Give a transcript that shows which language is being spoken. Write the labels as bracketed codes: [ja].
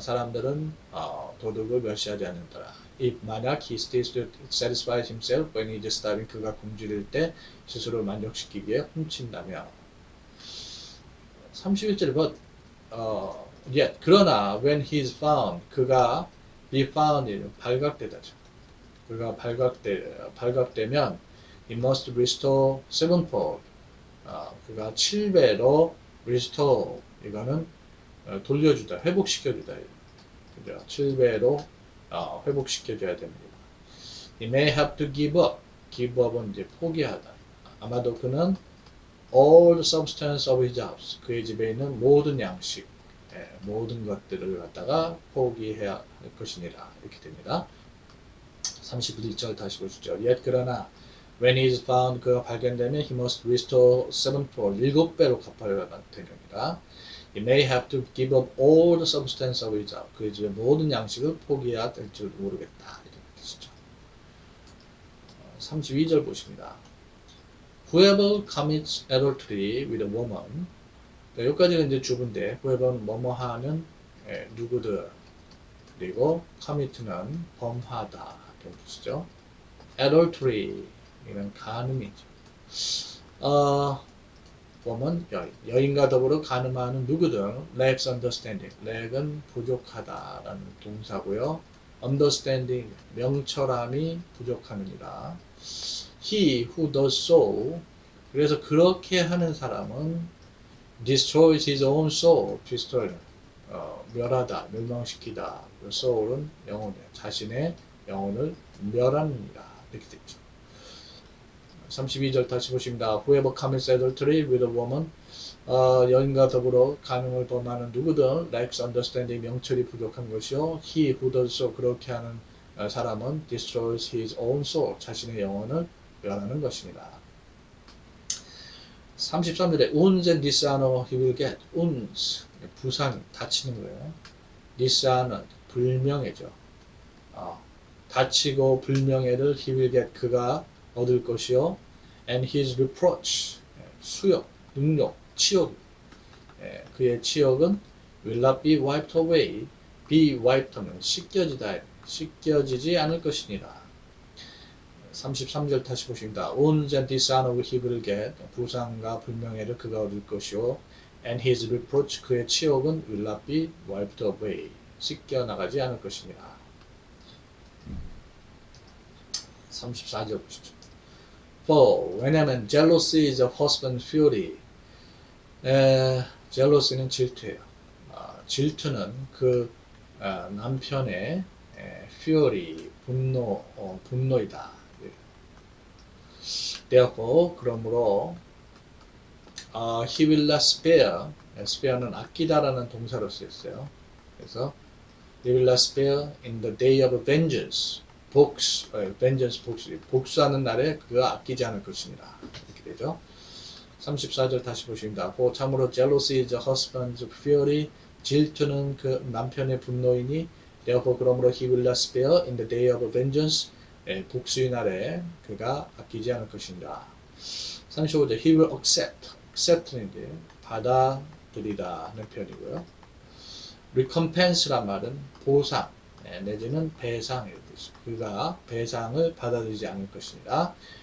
[ko] 사람들은 도둑을 멸시하지 않는다. [en] If [ko] 만약 [en] he steals to satisfy himself when he is starving [ko] 그가 굶주릴 때 스스로를 만족시키기 위해 훔친다면 31절에 [en] but yet [ko] 그러나 [en] when he is found 그가 be found [ko] 발각되다죠. 그가 발각되면 [en] he must restore sevenfold. [ko] 그가 7배로 restore 이거는 돌려주다, 회복시켜주다. 그죠? 7배로 회복시켜줘야 됩니다. [en] He may have to give up. [ko] give up은 이제 포기하다. 아마도 그는 [en] all the substance of his house. [ko] 그의 집에 있는 모든 양식, 모든 것들을 갖다가 포기해야 할 것이니라. 이렇게 됩니다. 31절 다시 보시죠. [en] Yet [ko] 그러나 [en] when he is found [ko] 그가 발견되면 [en] he must restore sevenfold [ko] 7배로 갚아야 되느니라. [en] He may have to give up all the substance of his house. [ko] 그의 집의 모든 양식을 포기해야 될 줄 모르겠다. 이렇게 32절 보십니다. [en] Whoever commits adultery with a woman. [ko] 여기까지는 이제 주부인데, whoever는 뭐뭐 하는 누구들, 그리고 commit는 범하다 이런 뜻이죠. adultery 이는 간음이죠. woman 여인과 더불어 간음하는 누구든 [en] lacks understanding. [ko] lack은 부족하다라는 동사고요. understanding 명철함이 부족함입니다. [en] He who does so. [ko] 그래서 그렇게 하는 사람은 [en] destroys his own soul. [ko] destroy 멸하다, 멸망시키다. soul은 영혼이에요. 자신의 영혼을 멸합니다. 이렇게 됐죠. 32절 다시 보십니다. [en] Whoever commits adultery with a woman. [ko] 여인과 더불어 간음을 범하는 누구든 [en] lacks understanding [ko] 명철이 부족한 것이요. [en] He who does so. [ko] 그렇게 하는 사람은 [en] destroys his own soul. [ko] 자신의 영혼을 멸하는 것입니다. [en] 33절에 wounds and dishonor he will get. [ko] wounds 부상, 다치는 거예요. dishonor 불명예죠. 다치고 불명예를 [en] he will get [ko] 그가 얻을 것이요. [en] and his reproach [ko] 수욕, 능욕, 치욕 그의 치욕은 [en] will not be wiped away. [ko] be wiped 하면 씻겨지다, 씻겨지지 않을 것이니라. 33절 다시 보십니다. [en] wounds and dishonor he will get. [ko] 부상과 불명예를 그가 얻을 것이요. [en] and his reproach [ko] 그의 치욕은 [en] will not be wiped away. [ko] 씻겨나가지 않을 것입니다. 34절 보시죠. [en] For [ko] 왜냐하면 [en] jealousy is a husband's fury. [ko] jealousy는 질투예요. 질투는 그 남편의 fury 분노이다. [en] Therefore [ko] 그러므로 [en] he will not spare. [ko] spare는 아끼다라는 동사로 쓰였어요. 그래서 [en] he will not spare in the day of vengeance. [ko] vengeance 복수하는 날에 그가 아끼지 않을 것입니다. 이렇게 되죠. 34절 다시 보십니다. [en] For [ko] 참으로 [en] jealousy is a husband's fury. [ko] 질투는 그 남편의 분노이니 [en] therefore [ko] 그러므로 [en] he will not spare in the day of vengeance. [ko] 복수의 날에 그가 아끼지 않을 것입니다. 35절 [en] he will accept [ko] 는 이제 받아들이다 하는 표현이고요. recompense란 말은 보상 내지는 배상 이런 뜻입니다. 그가 배상을 받아들이지 않을 것입니다.